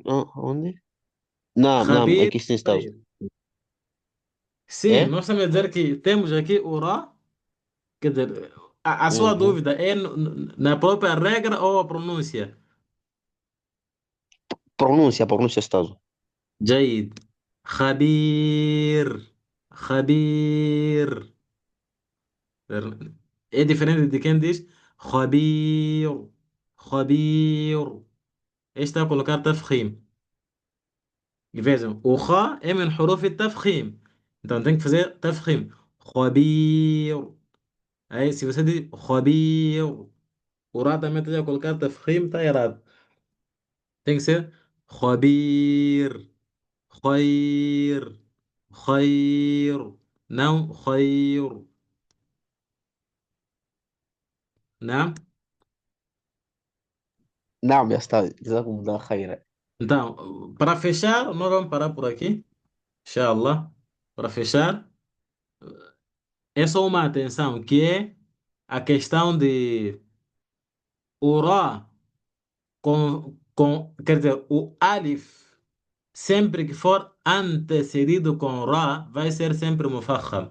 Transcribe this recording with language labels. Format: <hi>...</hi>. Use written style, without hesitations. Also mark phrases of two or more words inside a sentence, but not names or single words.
<pt>Onde? Não, não, Khabir. aqui sim está. Tayyib. Sim, É? nós estamos a dizer que temos aqui o Ra. Quer dizer, a sua Uhum. dúvida é na própria regra ou a pronúncia? Pronúncia está.</pt> <ar>جيد. خبير. خبير.</ar> <pt>É diferente de quem diz خبير.</pt> <ar>خبير.</ar> <pt>Este está a colocar تفخيم. E vejam, o Ra é</pt> <ar>من حروف التفخيم.</ar> <pt>Então tem que fazer تفخيم. خبير. Aí se você diz خبير, o Ra também tem que colocar تفخيم, está errado. Tem que ser خبير.</pt> <ar>خير. خير.</ar> <pt>Não خير. Não?</pt> <ar>نعم يا أستاذ جزاكم الله خيرا.</ar> <pt>Então, para fechar, nós vamos parar por aqui. Inshallah. Para fechar, é só uma atenção que é a questão de o Ra quer dizer, o Alif, sempre que for antecedido com Ra, vai ser sempre Mufakham.</pt>